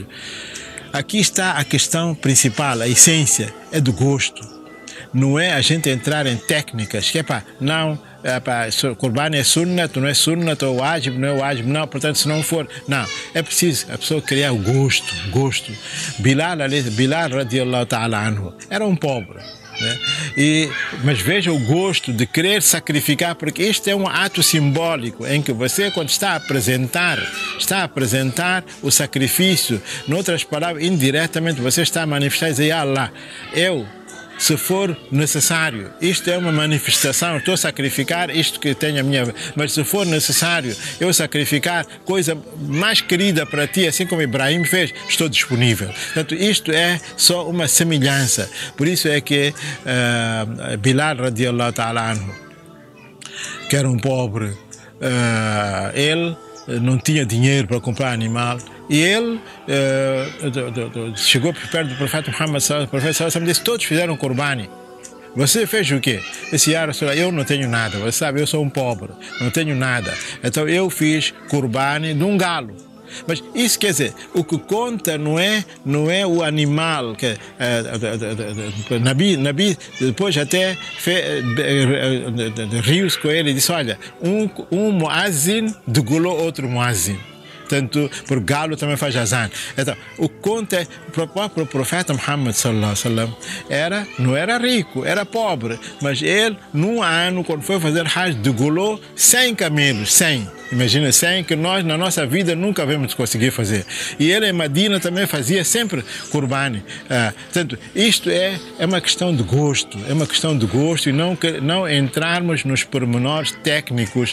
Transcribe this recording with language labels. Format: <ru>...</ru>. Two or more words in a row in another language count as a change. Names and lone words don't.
<pt>Aqui está a questão principal, a essência, é do gosto. Não é a gente entrar em técnicas, que Qurbani é Sunnah, não é Sunnah, ou Wajib, não é Wajib, não, portanto, se não for, não, é preciso a pessoa criar o gosto.</pt> <ar>Bilal رضي الله تعالى عنه,</ar> <pt>era um pobre, né? Mas veja o gosto de querer sacrificar, porque este é um ato simbólico em que você, quando está a apresentar o sacrifício, em outras palavras, indiretamente você está a manifestar e dizer, Allah, se for necessário, isto é uma manifestação, estou a sacrificar isto que tenho a minha, mas se for necessário eu sacrificar coisa mais querida para ti, assim como Ibrahim fez, estou disponível. Portanto, isto é só uma semelhança. Por isso é que Bilal</pt> <ar>رضي الله تعالى عنه,</ar> <pt>que era um pobre, ele não tinha dinheiro para comprar animal, e ele chegou perto do profeta Muhammad, o profeta sallallahu disse, todos fizeram Qurbani. Você fez o quê? Disse, eu não tenho nada, você sabe, eu sou um pobre, não tenho nada. Então eu fiz Qurbani de um galo. Mas isso quer dizer, o que conta não é o animal. Nabi depois até riu-se com ele e disse, olha, um muazzin degolou outro muazzin. Tanto por galo também faz azan. Então, o que conta é, o próprio profeta Muhammad</pt> <ar>صلى الله عليه وسلم</ar> <pt>não era rico, era pobre, mas ele, num ano, quando foi fazer Hajj, degolou 100 camelos, 100. Imagina, 100 que nós, na nossa vida, nunca vamos conseguir fazer. E ele, em Medina, também fazia sempre Qurbani. Portanto, isto é uma questão de gosto, e não entrarmos nos pormenores técnicos.</pt>